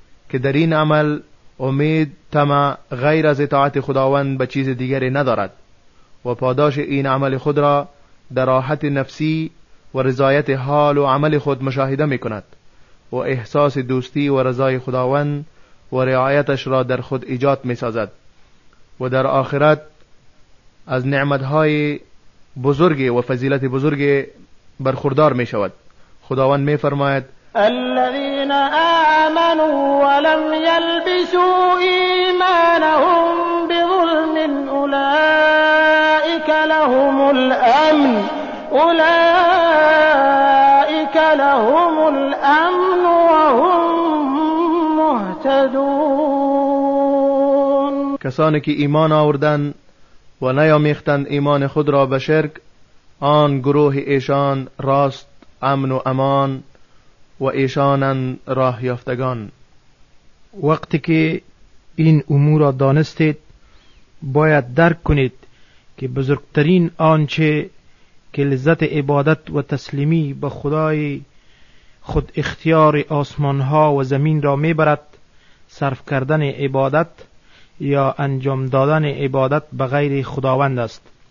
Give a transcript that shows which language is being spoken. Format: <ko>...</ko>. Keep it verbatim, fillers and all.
<fa>که در این عمل امید تمام غیر از اطاعت خداوند به چیز دیگری ندارد و پاداش این عمل خود را در راحت نفسی و رضایت حال و عمل خود مشاهده می کند و احساس دوستی و رضای خداوند و رعایتش را در خود ایجاد می سازد و در آخرت از نعمتهای بزرگی و فضیلت بزرگی برخوردار می شود. خداوند می فرماید</fa> <ar>الذين آمنوا ولم يلبسوا إيمانهم بظلم أولئك لهم الأمن أولئك لهم الأمن وهم مهتدون.</ar> <fa>کسانی که ایمان آوردند و نیامیختند ایمان خود را به شرک، آن گروه ایشان راست امن و امان و ایشانن راه یافتگان. وقتی که این امور را دانستید باید درک کنید که بزرگترین آنچه که لذت عبادت و تسلیمی به خدای خود اختیار آسمان ها و زمین را میبرد صرف کردن عبادت یا انجام دادن عبادت به غیر خداوند است.</fa>